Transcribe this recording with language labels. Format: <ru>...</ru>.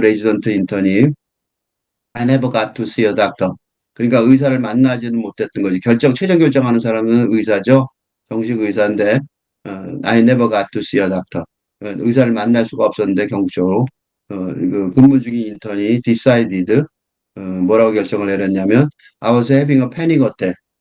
<ko>레지던트 인턴이</ko> <en>I never got to see a doctor.</en> <ko>그러니까 의사를 만나지는 못했던 거지. 최종 결정하는 사람은 의사죠. 정식 의사인데</ko> <en>I never got to see a doctor.</en> <ko>의사를 만날 수가 없었는데 경적으로 그 근무 중인 인턴이 decided 뭐라고 결정을 내렸냐면</ko> <en>I was having a panic attack.</en>